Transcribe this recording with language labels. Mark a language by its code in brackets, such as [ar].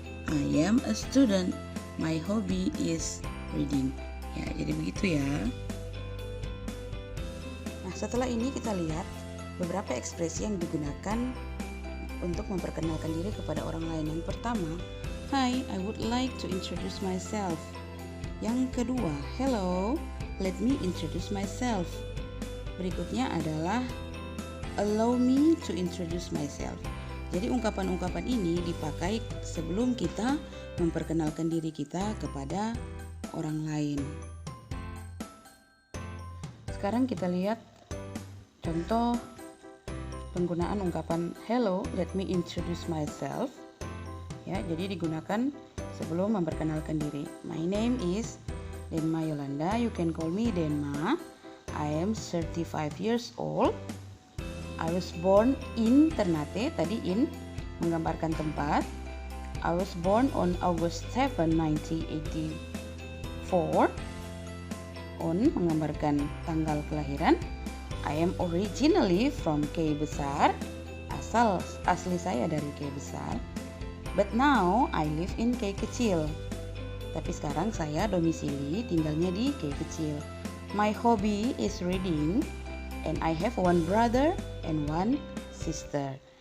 [en] I am a student. My hobby is reading. [id] Ya, jadi begitu ya. Nah, setelah ini kita lihat beberapa ekspresi yang digunakan untuk memperkenalkan diri kepada orang lain. Yang pertama, [en] hi, I would like to introduce myself. Yang kedua, hello, let me introduce myself. [id] Berikutnya adalah [en] allow me to introduce myself. [id] Jadi ungkapan-ungkapan ini dipakai sebelum kita memperkenalkan diri kita kepada orang lain. Sekarang kita lihat contoh penggunaan ungkapan [en] hello, let me introduce myself. [id] Ya, jadi digunakan sebelum memperkenalkan diri. [en] My name is Denma Yolanda. You can call me Denma. I am 35 years old. I was born in Ternate. [id] Tadi in menggambarkan tempat. [en] I was born on August 7, 1984. [id] On menggambarkan tanggal kelahiran. [en] I am originally from K Besar. [id] Asli saya dari K Besar. [en] But now I live in K Kecil. [id] Tapi sekarang saya domisili tinggalnya di K Kecil. [en] My hobby is reading and I have one brother and one sister.